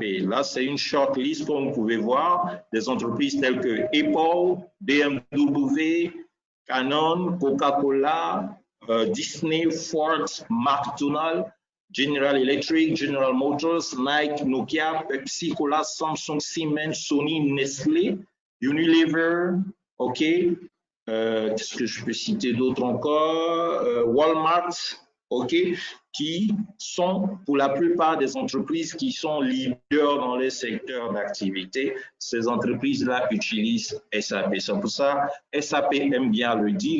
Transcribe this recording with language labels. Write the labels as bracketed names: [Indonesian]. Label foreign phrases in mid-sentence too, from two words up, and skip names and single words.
[French] Là, c'est une [English] short list, [French] comme vous pouvez voir, des entreprises telles que Apple, BMW, Canon, Coca-Cola, Disney, Ford, McDonald's, General Electric, General Motors, Nike, Nokia, Pepsi, Cola, Samsung, Siemens, Sony, Nestlé, Unilever, OK. Qu'est-ce que je peux citer d'autre encore? Walmart, OK, qui sont pour la plupart des entreprises qui sont leaders dans les secteurs d'activité. Ces entreprises-là utilisent SAP. C'est pour ça SAP aime bien le dire.